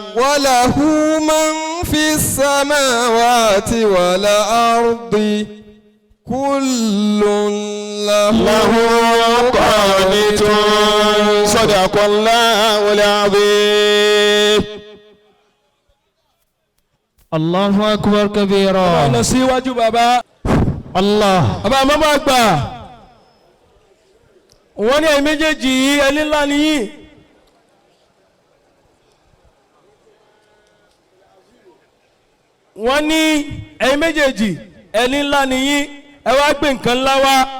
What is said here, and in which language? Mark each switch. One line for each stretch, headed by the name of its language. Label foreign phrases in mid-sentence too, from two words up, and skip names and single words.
Arabic: وله من في السماوات والأرض كل له قانتون. صدق الله العظيم. الله أكبر كبيرا.
Yoruba: lọ síwájú bàbá. Allah. bàbá mọ́mọ́ àgbà. wọ́n ní ẹ̀yin méjèèjì yìí ẹni ńlá nìyí. wọ́n ní ẹ̀yin méjèèjì ẹni ńlá nìyí ẹ wá gbé nǹkan ńlá wá.